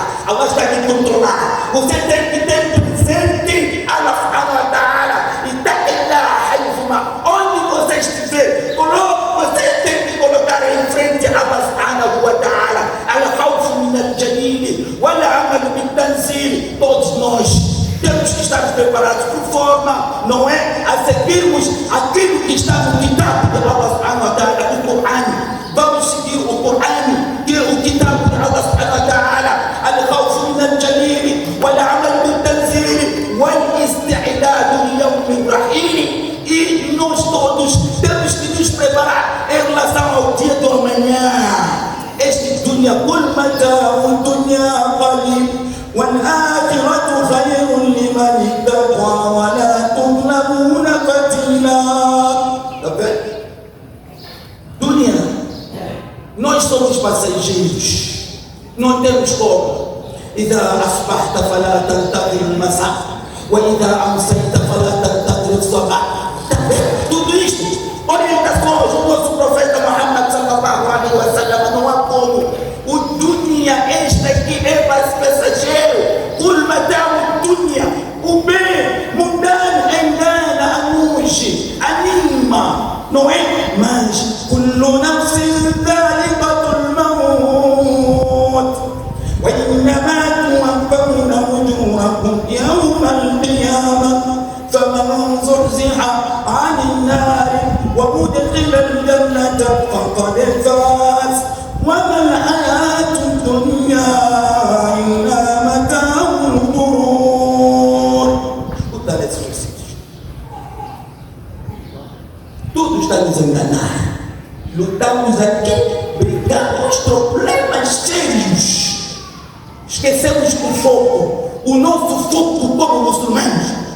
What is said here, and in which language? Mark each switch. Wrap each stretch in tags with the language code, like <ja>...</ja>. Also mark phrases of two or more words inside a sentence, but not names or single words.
<pt>Allah está te controlar. Você tem que ter presente</pt> <ar>الله سبحانه وتعالى.</ar> <pt>E onde você estiver, você tem que colocar em frente</pt> <ar>الله سبحانه وتعالى. الخوف من الجليل والعمل بالتنزيل.</ar> <pt>Todos nós temos que estar preparados por forma, não é? A seguirmos aquilo que está no kitab de</pt> <ar>الله سبحانه وتعالى,</ar> <pt>o Quran. Vamos seguir o Quran, que é o kitab de</pt> <ar>الله سبحانه وتعالى. الخوف من الجليل والعمل بالتنزيل والاستعداد ليوم الرحيل.</ar> <pt>E nós todos temos que nos preparar em relação ao dia do amanhã.</pt> <ar>Este دنيا قل متاع الدنيا قليل والآخرة خير لمن اتقى ولا تظلمون فتيلا.</ar> <pt>Tá vendo? Dunya, nós somos passageiros, não temos como.</pt> <ar>إذا أصبحت فلا تنتظر المساء وإذا أمسيت فلا تنتظر الصباح.</ar> <pt>Tudo isto, orientações do nosso profeta Muhammad</pt> <ar>صلى الله عليه وسلم.</ar> <pt>Não há como. O dunya, este aqui é passageiro.</pt> <ar>قل متاع الدنيا,</ar> <pt>o bem mundano engana, anuncie, anima, não é?</pt> <ar>Mas كل نفس ذائقة الموت وإنما توفون أجوركم يوم القيامة. فمن زحزح عن النار وأدخل الجنة فقد فاز وما الحياة الدنيا إلا متاع الغرور.</ar> <pt>Escuta esses versículos. Tudo está nos enganar. Lutamos aqui, brigamos, problemas sérios. Esquecemos o foco, o nosso foco como muçulmanos.</pt>